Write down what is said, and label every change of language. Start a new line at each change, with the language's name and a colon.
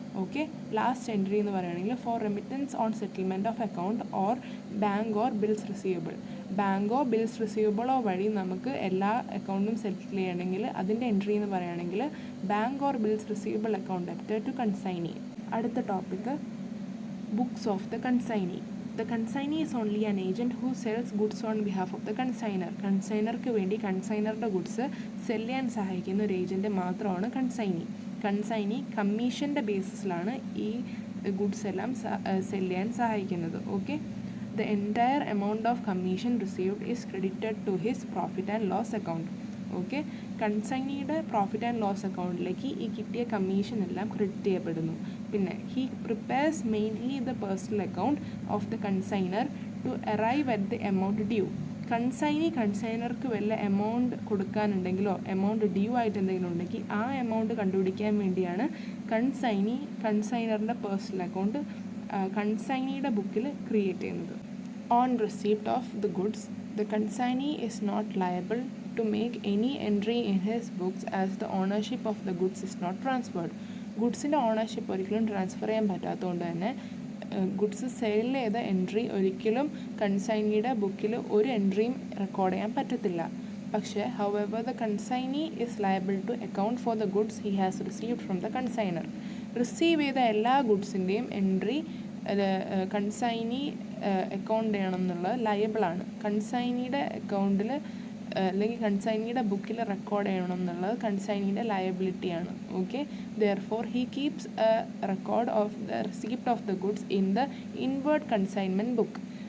English: okay, last entry
Malayalam: എന്ന് പറയുകയാണെങ്കിൽ
English: For remittance on settlement of account or bank or bills receivable.
Malayalam: ബാങ്കോ bills റിസീവബിളോ വഴി നമുക്ക് എല്ലാ അക്കൗണ്ടും സെറ്റിൽ ചെയ്യണമെങ്കിൽ അതിൻ്റെ എൻട്രി എന്ന് പറയുകയാണെങ്കിൽ
English: Bank or bills receivable account debtor to consignee. അടുത്ത topic books of the consignee. The consignee is only an agent who sells goods on behalf of the consigner.
Malayalam: കൺസൈനർക്ക് വേണ്ടി കൺസൈനറുടെ ഗുഡ്സ് സെല് ചെയ്യാൻ സഹായിക്കുന്ന ഒരു ഏജൻറ്റ് മാത്രമാണ് കൺസൈനി. കൺസൈനി കമ്മീഷൻ്റെ ബേസിസിലാണ് ഈ goods എല്ലാം cell ചെയ്യാൻ സഹായിക്കുന്നത്.
English: Okay, the entire amount of commission received is credited to his profit and loss account.
Malayalam: Okay, കൺസൈനിയുടെ profit and loss അക്കൗണ്ടിലേക്ക് ഈ കിട്ടിയ കമ്മീഷൻ എല്ലാം ക്രെഡിറ്റ് ചെയ്യപ്പെടുന്നു.
English: പിന്നെ he prepares mainly the personal account of the consigner to arrive at the amount due.
Malayalam: കൺസൈനർക്ക് വല്ല amount കൊടുക്കാനുണ്ടെങ്കിലോ amount due ആയിട്ട് എന്തെങ്കിലും ഉണ്ടെങ്കിൽ ആ എമൗണ്ട് കണ്ടുപിടിക്കാൻ വേണ്ടിയാണ് കൺസൈനറിൻ്റെ പേഴ്സണൽ അക്കൗണ്ട് കൺസൈനിയുടെ ബുക്കിൽ ക്രിയേറ്റ് ചെയ്യുന്നത്.
English: On receipt of the goods the consignee is not liable to make any entry in his books as the ownership of the goods is not transferred.
Malayalam: ഗുഡ്സിൻ്റെ ownership ഒരിക്കലും transfer ചെയ്യാൻ പറ്റാത്തതുകൊണ്ട് തന്നെ goods sale ചെയ്ത entry ഒരിക്കലും കൺസൈനിയുടെ ബുക്കിൽ ഒരു എൻട്രിയും record ചെയ്യാൻ പറ്റത്തില്ല.
English: പക്ഷേ however the consignee is liable to account for the goods he has received from the consigner.
Malayalam: Receive ചെയ്ത എല്ലാ ഗുഡ്സിൻ്റെയും എൻട്രി കൺസൈനി അക്കൗണ്ട് ചെയ്യണം എന്നുള്ളത് ലയബിളാണ്. കൺസൈനിയുടെ അക്കൗണ്ടിൽ അല്ലെങ്കിൽ കൺസൈനിയുടെ ബുക്കിൽ റെക്കോർഡ് ചെയ്യണം എന്നുള്ളത് കൺസൈനിയുടെ ലയബിലിറ്റിയാണ്.
English: Okay, therefore he keeps a record of the receipt of the goods in the inward consignment book.